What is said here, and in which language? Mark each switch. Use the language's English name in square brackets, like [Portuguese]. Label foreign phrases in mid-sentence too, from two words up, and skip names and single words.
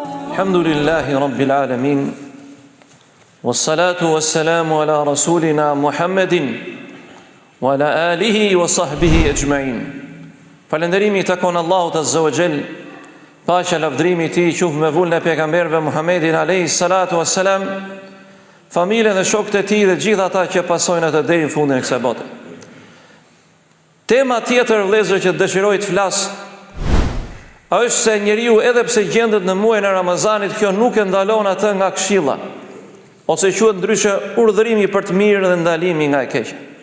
[Arabic] الحمد لله رب العالمين. والصلاة والسلام على رسولنا محمد وعلى آله وصحبه أجمعين. [Albanian] Falënderimi takon Allahut [Arabic] عز وجل. [Albanian] Paqja lavdrimi i tij qoftë me vullën e pejgamberëve Muhammedin [Arabic] عليه الصلاة والسلام, [Albanian] familjen dhe shokët e tij dhe gjithë ata që pasojnë atë deri në fundin e kësaj bote. Tema tjetër, vëllezër, që dëshiroj të flas është se njeriu edhe pse gjendet në muajin e Ramazanit, kjo nuk e ndalon atë nga këshilla, ose quhet ndryshe urdhërimi për të mirë dhe ndalimi nga e keqja.